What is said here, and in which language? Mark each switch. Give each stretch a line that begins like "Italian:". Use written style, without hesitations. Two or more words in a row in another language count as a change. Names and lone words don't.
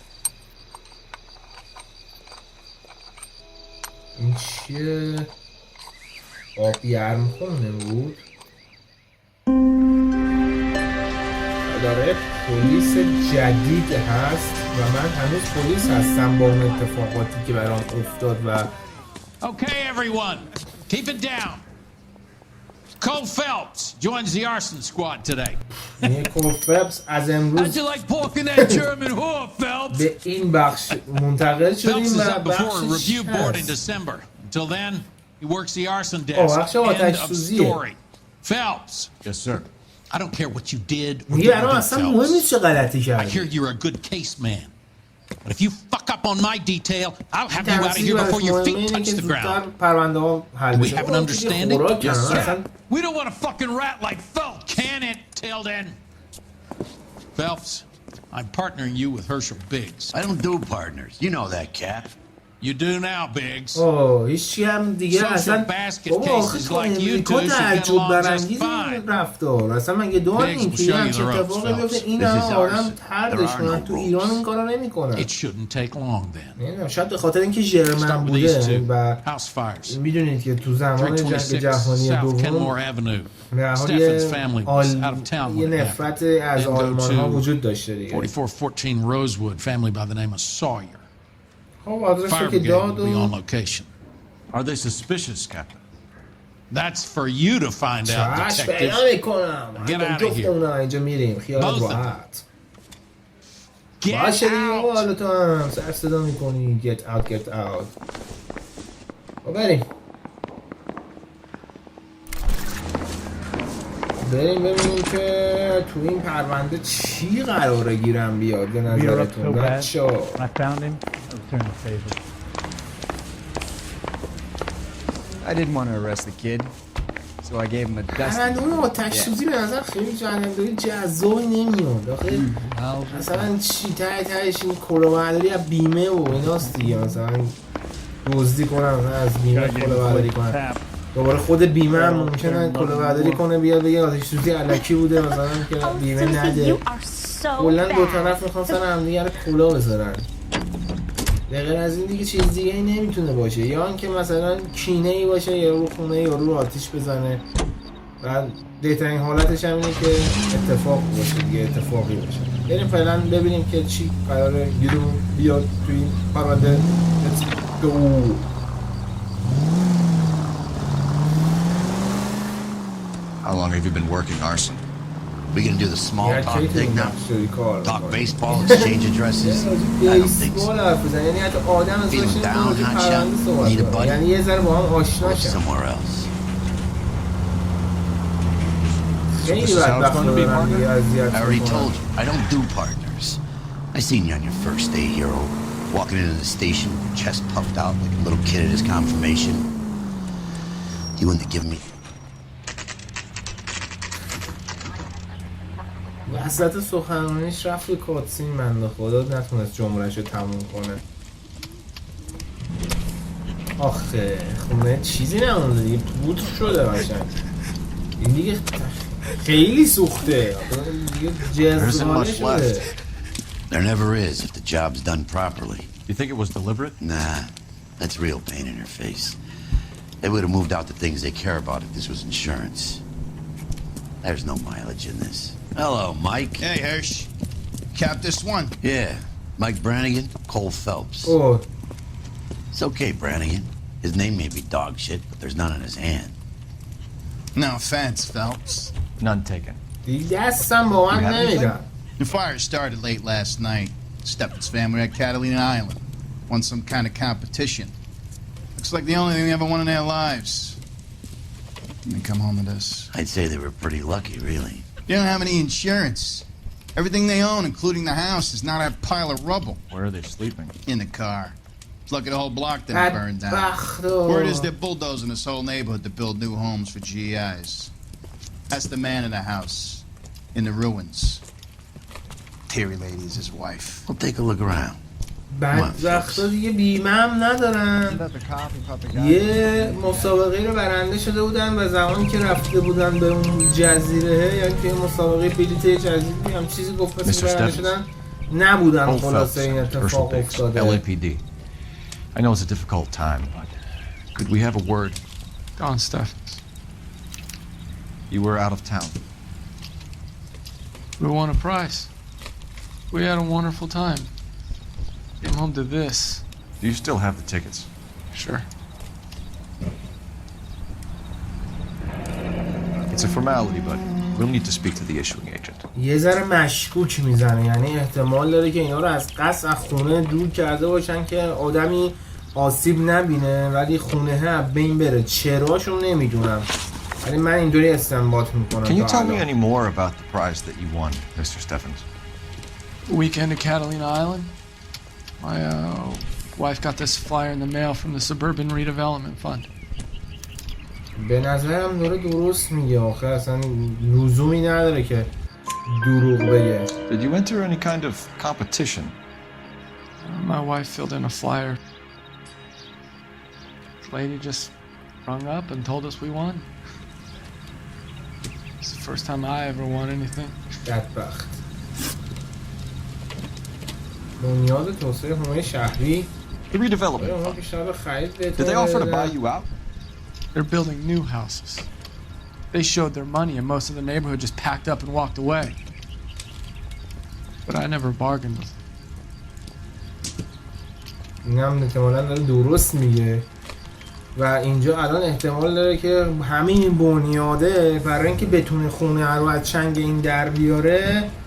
Persian: این چیه؟ آب یرمخونه بود؟ داره پلیس جدید هست و من هنوز پلیس هستم با اون اتفاقاتی که برام افتاد و
English: Okay everyone, keep it down. Cole Phelps joins the arson squad today.
Persian: کول فلپس از امروز به این بخش منتقل شدیم و بخش
English: Until then, he works the arson desk.
Persian: بخش آتش سوزیه.
English: Phelps. Yes, sir. I don't care what you did or
Persian: میگه برام اصلا مهم نیست چه غلطی
English: I
Persian: کردی.
English: hear you're a good case man. But if you fuck up on my detail, I'll have you out of here before your feet touch the ground. Do we have an understanding? Yes, sir. We don't want a fucking rat like Phelps, can it, Tilden? Phelps, I'm partnering you with Herschel Biggs. I don't do partners. You know that, Cap. You do now, Biggs.
Persian: هیچی هم دیگه اصلا بابا آخه تو امریکا تعجب برانگیز این رفتار. اصلا مگه داریم که یه همچین اتفاقی بیفته این همه آدم طردش کنن؟ تو ایران این کارا نمیکنن.
English: It shouldn't take long then.
Persian: نمیدونم، شاید به خاطر اینکه ژرمن بوده و میدونید که تو زمان جنگ جهانی دوم یه نفرت از آلمان ها وجود داشته دیگه.
English: 4414 Rosewood, family by the name of Sawyer.
Persian: خب آدرس که داد و
English: Are they suspicious, Captain? That's for you to find out,
Persian: چشم
English: detective.
Persian: پیدا میکنم.
English: Get out of here.
Persian: اینجا میریم خیال راحت.
English: Get
Persian: باشه دیگه
English: out.
Persian: حالا تو هم سر صدا میکنی
English: get out get out.
Persian: بریم ببینیم که تو این پرونده چی قراره گیرم بیاد به نظرتون بچه‌ها.
English: I didn't want to arrest the kid, so I gave him a dust.
Persian: اون آتش سوزی به نظر خیلی جنگنداری جذابی نمیاد. آخه مثلا چی تهش این کلاهبرداری از بیمه و ایناست دیگه. مثلا دزدی کنم از بیمه کلاهبرداری کنم، دوباره خود بیمه هم ممکنه کلاهبرداری کنه بیاد بگه آتش سوزی الکی بوده مثلا که بیمه نده. کلا دو طرف میخوان سر هم دیگه رو کلاه بذارن. غیر از این دیگه چیز دیگه ای نمیتونه باشه. یا اینکه مثلا کینه ای باشه یا رو خونه یا رو آتیش بزنه و بهترین حالتش هم اینه که اتفاق باشه دیگه، اتفاقی باشه. بریم فعلا ببینیم که چی قراره بیاد توی این پرونده.
English: Let's go. How long have you been working arson? We gonna do the small talk thing now? Talk baseball, exchange addresses? I don't think so. Feeling down, hotshot? Need a buddy? Or somewhere else? I already told you, I don't do partners. I seen you on your first day, hero. Walking into the station, chest puffed out like a little kid at his confirmation. You wouldn't have given me...
Persian: وسط سخنرانیش رفت به کاتسین بنده خدا نتونست جمله‌اش رو تموم کنه. آخه خونه چیزی نمونده دیگه، پودر شده قشنگ. این دیگه خیلی سوخته دیگه، جزوانه شده.
English: There never is if the job's done properly. You think it was deliberate? Nah, that's real pain in her face. They would have moved out the things they care about if this was insurance. There's no mileage in this. Hello, Mike. Hey, Hirsch. Cap this one. Yeah, Mike Brannigan, Cole Phelps. Oh. It's okay, Brannigan. His name may be dog shit, but there's none in his hand. No offense, Phelps. None taken.
Persian: دیگه دستم با من نمیدن.
English: The fire started late last night. Stephen's family at Catalina Island. Won some kind of competition. Looks like the only thing they ever won in their lives. And they come home to this. I'd say they were pretty lucky, really. They don't have any insurance. Everything they own, including the house, is not a pile of rubble. Where are they sleeping? In the car. It's lucky the whole block didn't burn down. Word is they're bulldozing this whole neighborhood to build new homes for GIs. That's the man in the house. In the ruins. Terry lady is his wife. We'll take a look around.
Persian: بدبختا دیگه بیمه هم ندارن. یه مسابقه رو برنده شده بودن و زمانی که رفته بودن به اون جزیره، یعنی که مسابقه بلیط جزیره هم چیزی گفت پس برنده شدن نبودن. خلاصه این اتفاق افتاده.
English: L.A P.t. I know it's a difficult time, but could we have a word? Don Stephens. You were out of town. We won a prize. We had a wonderful time. Came home to this. Do you still have the tickets? Sure. It's a formality, but we'll need to speak to the issuing agent.
Persian: یه ذره مشکوک میزنه، یعنی احتمال داره که اینا رو از قصد از خونه دور کرده باشن که آدمی آسیب نبینه ولی خونه ها بین بره. چراشون نمیدونم ولی من اینطوری استنباط میکنم.
English: Can you tell me any more about the prize that you won, Mr. Stephens? Weekend at Catalina Island. My wife got this flyer in the mail from the Suburban Redevelopment Fund.
Persian: به nazarım داره درست میگه. آخه اصلا لزومی نداره که دروغ بگه.
English: Did you enter any kind of competition? My wife filled in a flyer. The lady just rung up and told us we won. It's the first time I ever won anything.
Persian: بدبخت. بنیاد توسعه حومه شهری.
English: The redevelopment fund. Did they offer to buy you out? They're building new houses. They showed their money and most of the neighborhood just packed up and walked away. But I never bargained with them.
Persian: اینم احتمالاً داره درست میگه و اینجا الان احتمال داره که همین بنیاده برای اینکه بتونه خونه رو از چنگ این در بیاره